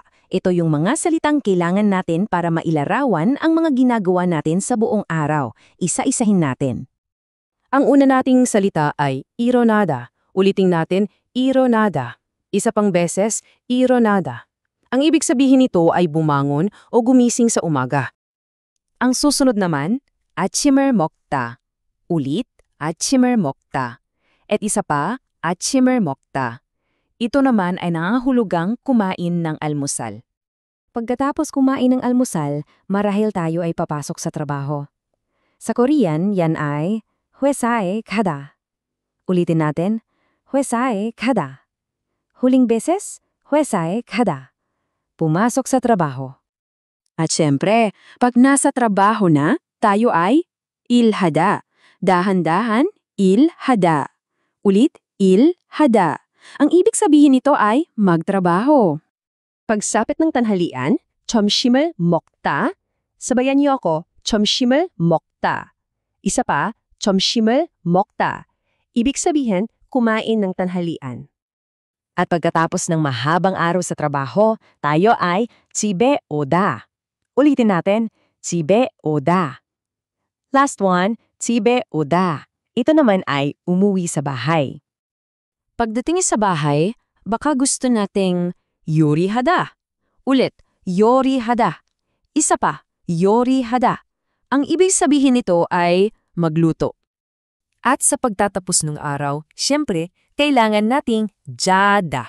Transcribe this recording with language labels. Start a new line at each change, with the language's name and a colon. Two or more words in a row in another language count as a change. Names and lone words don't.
Filipino: Ito yung mga salitang kailangan natin para mailarawan ang mga ginagawa natin sa buong araw. Isa-isahin natin. Ang una nating salita ay ironada. Ulitin natin, ironada. Isa pang beses, ironada. Ang ibig sabihin nito ay bumangon o gumising sa umaga. Ang susunod naman,
Korean: 아침을 먹다. Ulit, 아침을 먹다.
Filipino: At isa pa,
Korean: 아침을 먹다.
Filipino: Ito naman ay nangangahulugang kumain ng almusal. Pagkatapos kumain ng almusal, marahil tayo ay papasok sa trabaho. Sa Korean, yan ay
Korean: 회사에 가다.
Filipino: Ulitin natin,
Korean: 회사에 가다.
Filipino: Huling beses,
Korean: 회사에 가다.
Filipino: Pumasok sa trabaho. At syempre, pag nasa trabaho na, tayo ay ilhada. Dahan-dahan, ilhada. Ulit, ilhada. Ang ibig sabihin nito ay magtrabaho. Pagsapit ng tanghalian,
Korean: 점심을 먹다.
Filipino: Sabayan niyo ako,
Korean: 점심을 먹다.
Filipino: Isa pa,
Korean: 점심을 먹다.
Filipino: Ibig sabihin, kumain ng tanghalian. At pagkatapos ng mahabang araw sa trabaho, tayo ay
Korean: 집에 오다.
Filipino: Ulitin natin,
Korean: 집에 오다.
English: Last one,
Korean: 집에 오다.
Filipino: Ito naman ay umuwi sa bahay. Pagdating sa bahay, baka gusto nating 요리하다. Ulit, 요리하다. Isa pa, 요리하다. Ang ibig sabihin nito ay magluto. At sa pagtatapos ng araw, siyempre, kailangan nating jada.